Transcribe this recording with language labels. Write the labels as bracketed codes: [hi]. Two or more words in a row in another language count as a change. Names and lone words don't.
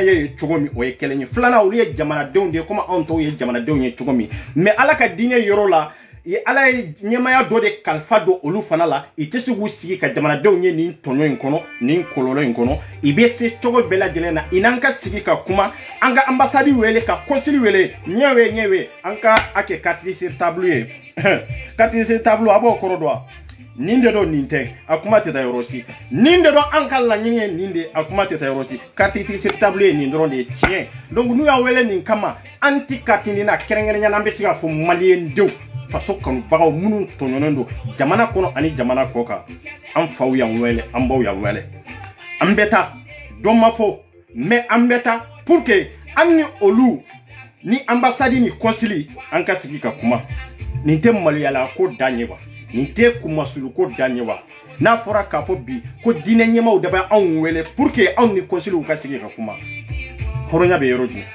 [bm] ye cogo min o ye kelen ye filanan olu ye jamanadenw de ye comme anw tɔw ye jamanadenw ye cogo min mais ala ka diinɛ yɔrɔ la ala ye ɲɛmaya dɔ de kalifa don olu fana la i tɛ se k'u sigi ka jamanadenw ye nin tɔɲɔ in kɔnɔ nin kɔlɔlɔ in kɔnɔ i bɛ se cogo bɛɛ lajɛlen na i n'an ka sigi ka kuma an ka ambassade wele ka consul wele ɲɛwe an ka a kɛ [fr] carte sur table [bm] ye [fr] carte sur table [bm] a b'o kɔrɔ dɔn wa nin de don nin tɛ a kuma tɛ taa yɔrɔ si nin de don an ka laɲini ye nin de a kuma tɛ taa yɔrɔ si [fr] carte sur table [bm] ye nin dɔrɔn de ye tiɲɛ donc n'u y'a wele nin kama an ti carte nin na kɛrɛnkɛrɛnnenya an bɛ se k'a fɔ maliyɛn denw faso kanubagaw minnu tɔɲɔnen don jamana kɔnɔ ani jamana kɔ kan an faw y'an wele an baw y'an wele an bɛ taa dɔ ma fɔ mais an bɛ taa [fr] pour que [bm] an ni olu ni ambassade ni consul an ka sigi ka kuma nin tɛ maloyala ko dan ye wa nin tɛ kumasulu ko dan ye wa n'a fɔra k'a fɔ bi ko diinɛ ɲɛmaaw de bɛ anw wele [fr] pour que [bm] anw ni consul ka sigi ka kuma hɔrɔnya bɛ yɔrɔ